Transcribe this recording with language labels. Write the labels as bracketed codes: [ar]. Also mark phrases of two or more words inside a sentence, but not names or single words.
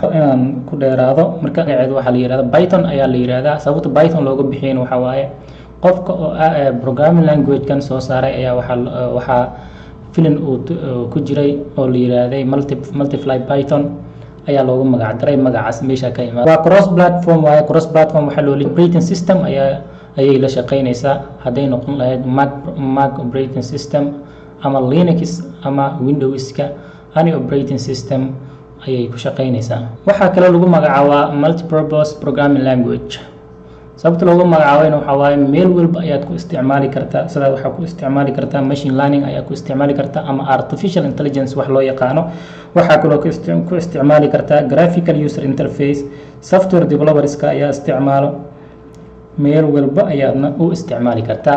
[so] inaan ku dheeraado marka magaceedu waxaa la yiraahdaa Python ayaa la yiraahdaa. sababta Python looga bixiyay waxa waaye qofka oo [en] programming language [so] kan soo saaray ayaa waxaa filim ku jiray oo la yiraahday multiply Python ayaa loogu magac daray magacaas meesha ka imaado. waa [en] cross platform [so] waaye. [en] cross platform [so] waxa loo leeyahay [en] operating system [so] ayay la shaqeynaysaa hadday noqon lahayd Mac [en] operating system [so] ama Linux ama Windows-ka [en] any operating system [so] ayay ku shaqeynaysaa. waxaa kale lagu magacaabaa [en] multipurpose programming language. [so] sababta loogu magacaabayna waxaa waaye meel walba ayaad ku isticmaali kartaa. sidaa waxaa ku isticmaali kartaa [en] machine learning [so] ayaa ku isticmaali kartaa ama [en] artificial intelligence [so] wax loo yaqaano. waxaa kaloo ku isticmaali kartaa [en] graphical user interface, software developerska [so] ayaa isticmaalo, meel walba ayaadna u isticmaali kartaa.